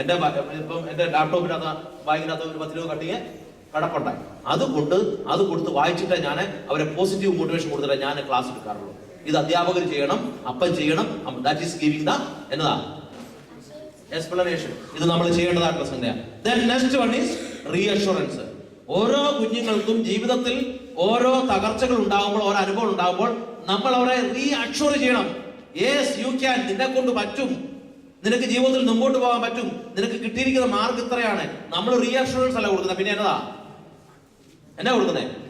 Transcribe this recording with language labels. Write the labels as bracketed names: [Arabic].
[Malayalam] എന്റെ ലാപ്ടോപ്പിനകത്ത് ബാഗിനകത്ത് ഒരു 10 രൂപ കട്ടിങ് കടപ്പുണ്ടായി. അത് കൊടുത്ത് വായിച്ചിട്ട് ഞാൻ അവരെ പോസിറ്റീവ് മോട്ടിവേഷൻ കൊടുത്തിട്ട് ഞാൻ ക്ലാസ് എടുക്കാറുള്ളൂ. ഇത് അധ്യാപകർ ചെയ്യണം, അപ്പൻ ചെയ്യണം. [English] that is giving the [Malayalam] എന്നതാ എക്സ്പ്ലനേഷൻ. ഇത് നമ്മൾ ചെയ്യേണ്ടതായിട്ടുള്ള സംഗതിയാണ്. [English] Then next one is reassurance. [Malayalam] ഓരോ കുഞ്ഞുങ്ങൾക്കും ജീവിതത്തിൽ ഓരോ തകർച്ചകൾ ഉണ്ടാകുമ്പോൾ, ഓരോ അനുഭവം ഉണ്ടാകുമ്പോൾ നമ്മൾ അവരെ റീഅഷ്യൂർ ചെയ്യണം. [English] yes you can, [Malayalam] നിന്നെ കൊണ്ട് പറ്റും, നിനക്ക് ജീവിതത്തിൽ മുമ്പോട്ട് പോകാൻ പറ്റും, നിനക്ക് കിട്ടിയിരിക്കുന്ന മാർഗം ഇത്രയാണ്. നമ്മൾ റീഅഷ്യൂറൻസ് അല്ല കൊടുക്കുന്നത്. പിന്നെ എന്നാ കൊടുക്കുന്നത്?